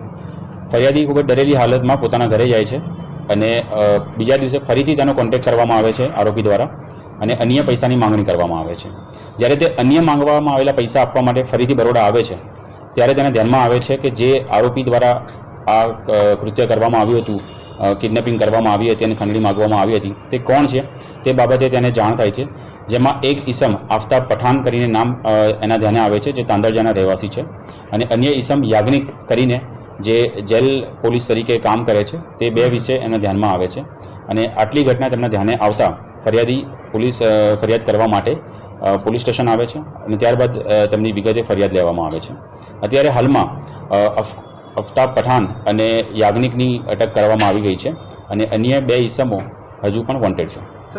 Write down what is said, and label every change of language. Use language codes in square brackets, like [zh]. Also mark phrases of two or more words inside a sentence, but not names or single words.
[gu] ફરિયાદી ખૂબ ડરેલી હાલતમાં પોતાના ઘરે જાય છે અને બીજા દિવસે ફરીથી તેનો કૉન્ટેક્ટ કરવામાં આવે છે આરોપી દ્વારા અને અન્ય પૈસાની માંગણી કરવામાં આવે છે। જ્યારે તે અન્ય માંગવામાં આવેલા પૈસા આપવા માટે ફરીથી બરોડા આવે છે ત્યારે તેને ધ્યાનમાં આવે છે કે જે આરોપી દ્વારા આ કૃત્ય કરવામાં આવ્યું હતું કિડનેપિંગ કરવામાં આવી હતી અને ખંડણી માગવામાં આવી હતી તે કોણ છે તે બાબતે તેને જાણ થાય છે। જેમાં એક ઈસમ આફતાબ પઠાણ કરીને નામ એના ધ્યાને આવે છે જે તાંદળજાના રહેવાસી છે અને અન્ય ઈસમ યાજ્ઞિક કરીને જે [en] jail police [gu] તરીકે કામ કરે છે તે 2 વિષય એના ધ્યાનમાં આવે છે અને આટલી ઘટના તેમના ધ્યાને આવતા ફરિયાદી પોલીસ ફરિયાદ કરવા માટે [en] police station [gu] આવે છે અને ત્યારબાદ તેમની વિગતે ફરિયાદ લેવામાં આવે છે। અત્યારે હાલમાં આફતાબ પઠાણ અને યાજ્ઞિકની અટક કરવામાં આવી ગઈ છે અને અન્ય 2 ઈસમો હજુ પણ વૉન્ટેડ છે।